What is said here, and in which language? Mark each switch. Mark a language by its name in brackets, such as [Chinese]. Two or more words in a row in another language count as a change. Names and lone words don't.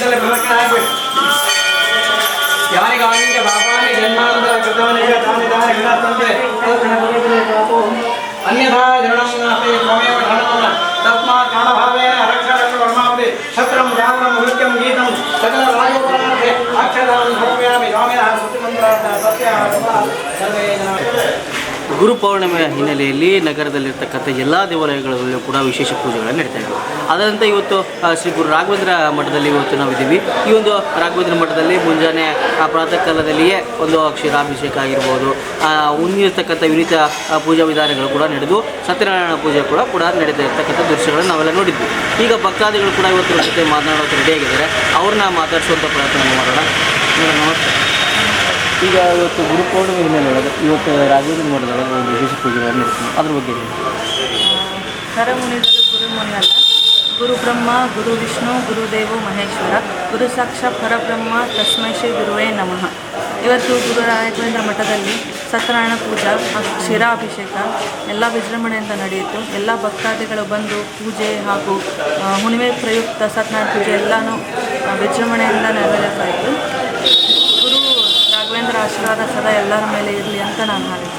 [Sanskrit] यानि कानि पापानि जन्मान्तरे कृतानि तानि तानि विनश्यन्ते अन्यथा जरणं नास्ति त्वमेव शरणं तस्मात् प्राणभावेन रक्षणं कर्मापि शत्रं रामं मृत्युं गीतं सकलराजोपराधे अक्षतां समर्पयामि. स्वामिनः स्तुतिमन्त्रार्थं सत्यः सर्वे [Kannada] ಗುರು ಪೌರ್ಣಿಮೆಯ ಹಿನ್ನೆಲೆಯಲ್ಲಿ ನಗರದಲ್ಲಿರ್ತಕ್ಕಂಥ ಎಲ್ಲ ದೇವಾಲಯಗಳಲ್ಲೂ ಕೂಡ ವಿಶೇಷ ಪೂಜೆಗಳನ್ನು ನಡೀತಾ ಇವೆ. ಅದರಂತೆ ಇವತ್ತು ಶ್ರೀ ಗುರು ರಾಘವೇಂದ್ರ ಮಠದಲ್ಲಿ ಇವತ್ತು ನಾವಿದ್ದೀವಿ. ಈ ಒಂದು ರಾಘವೇಂದ್ರ ಮಠದಲ್ಲಿ ಮುಂಜಾನೆ ಪ್ರಾತಃ ಕಾಲದಲ್ಲಿಯೇ ಒಂದು ಕ್ಷೀರಾಭಿಷೇಕ ಆಗಿರ್ಬೋದು, ಉನ್ನಿರ್ತಕ್ಕಂಥ ವಿನೀತ ಪೂಜಾ ವಿಧಾನಗಳು ಕೂಡ ನಡೆದು ಸತ್ಯನಾರಾಯಣ ಪೂಜೆ ಕೂಡ ನಡೀತಾ ಇರ್ತಕ್ಕಂಥ ದೃಶ್ಯಗಳನ್ನು ನಾವೆಲ್ಲ ನೋಡಿದ್ವಿ. ಈಗ ಭಕ್ತಾದಿಗಳು ಕೂಡ ಇವತ್ತು ಜೊತೆ ಮಾತನಾಡೋಕ್ಕೆ ರೆಡಿಯಾಗಿದ್ದಾರೆ. ಅವ್ರನ್ನ ಮಾತಾಡಿಸುವಂಥ ಪ್ರಯತ್ನ ಮಾಡೋಣ. ನಮಸ್ತೆ. ಈಗ ಇವತ್ತು ಗುರು ಪೌರ್ಣಿಮೆ ಹಿನ್ನೆಲೆ ಇವತ್ತು ರಾಘವೇಂದ್ರ ಮಠದಲ್ಲಿ ಒಂದು ವಿಶೇಷ ಪೂಜೆಗಳನ್ನು ನಡೆಸ್ತೀವಿ, ಅದ್ರ ಬಗ್ಗೆ ಕರಮುನಿಗಳು ಗುರುಮುನಿ ಅಲ್ಲ, [Sanskrit] ಗುರು ಬ್ರಹ್ಮ, ಗುರು ವಿಷ್ಣು, ಗುರುದೇವೋ ಮಹೇಶ್ವರ, ಗುರು ಸಾಕ್ಷಾತ್ ಪರಬ್ರಹ್ಮ, ತಸ್ಮೈ ಶ್ರೀ ಗುರುವೇ ನಮಃ. [Kannada] ಇವತ್ತು ಗುರು ರಾಘವೇಂದ್ರ ಮಠದಲ್ಲಿ ಸತ್ಯನಾರಾಯಣ ಪೂಜಾ, ಕ್ಷೀರಾಭಿಷೇಕ ಎಲ್ಲ ವಿಜೃಂಭಣೆಯಿಂದ ನಡೆಯಿತು. ಎಲ್ಲ ಭಕ್ತಾದಿಗಳು ಬಂದು ಪೂಜೆ ಹಾಗೂ ಹುಣ್ಣಿಮೆ ಪ್ರಯುಕ್ತ ಸತ್ಯನಾರಾಯಣ ಪೂಜೆ ಎಲ್ಲನೂ ವಿಜೃಂಭಣೆಯಿಂದ ನೆರವೇರ್ತಾ ಇತ್ತು. ಗುರು ರಾಘವೇಂದ್ರ ಆಶೀರ್ವಾದ ಸದಾ ಎಲ್ಲರ ಮೇಲೆ ಇರಲಿ ಅಂತ ನಾನು ಹಾರೈಸ್ತೀನಿ.